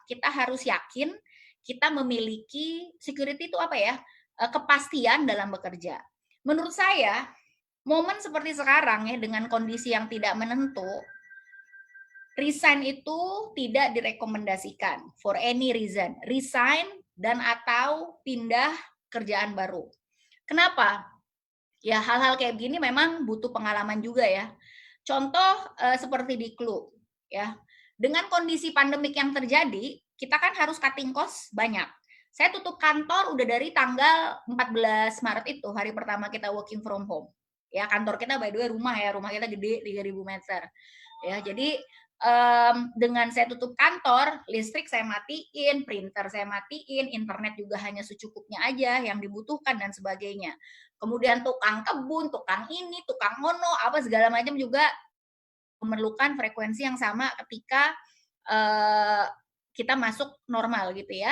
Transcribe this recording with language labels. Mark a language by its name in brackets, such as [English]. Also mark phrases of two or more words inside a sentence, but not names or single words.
[Indonesian] Kita harus yakin kita memiliki security itu apa ya? Kepastian dalam bekerja. Menurut saya, momen seperti sekarang ya dengan kondisi yang tidak menentu, resign itu tidak direkomendasikan [English] for any reason. [Indonesian] Resign dan atau pindah kerjaan baru. Kenapa? Ya hal-hal kayak gini memang butuh pengalaman juga ya. Contoh seperti di Clue ya. Dengan kondisi pandemik yang terjadi, kita kan harus [English] cutting cost [Indonesian] banyak. Saya tutup kantor udah dari tanggal 14 Maret itu, hari pertama kita [English] working from home. [Indonesian] Ya, kantor kita [English] by the way [Indonesian] rumah ya, rumah kita gede 3.000 meter. Ya, jadi dengan saya tutup kantor, listrik saya matiin, printer saya matiin, internet juga hanya secukupnya aja yang dibutuhkan dan sebagainya. Kemudian tukang kebun, tukang ini, tukang ngono, apa segala macam juga memerlukan frekuensi yang sama ketika kita masuk normal gitu ya.